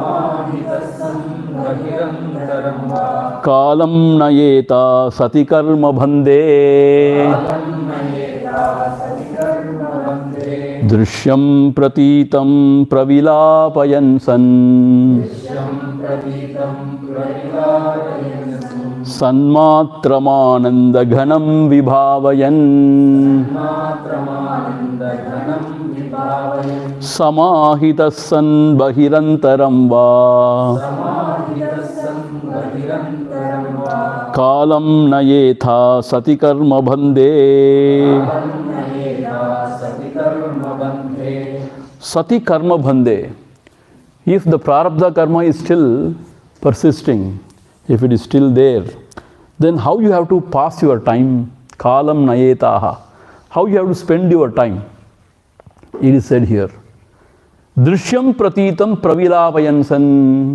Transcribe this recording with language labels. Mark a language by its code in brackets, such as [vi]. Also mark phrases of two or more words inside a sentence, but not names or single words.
[sa] कालं नयेत सति कर्म बन्धे दृश्यं प्रतीतं प्रविलापयन् सन् सन्मात्रमानन्द घनं विभावयन् समाहितः सन् बहिरन्तरं वा कालं नयेत सति कर्म बन्धे सति कर्म बन्धे. [en] If the [sa] प्रारब्ध कर्म [en] is still persisting, if it is still there, then how you have to pass your time? [sa] कालं नयेतः. [en] How you have to spend your time? It is said here. [sa] दृश्यं प्रतीतं प्रविलापयन्सन्.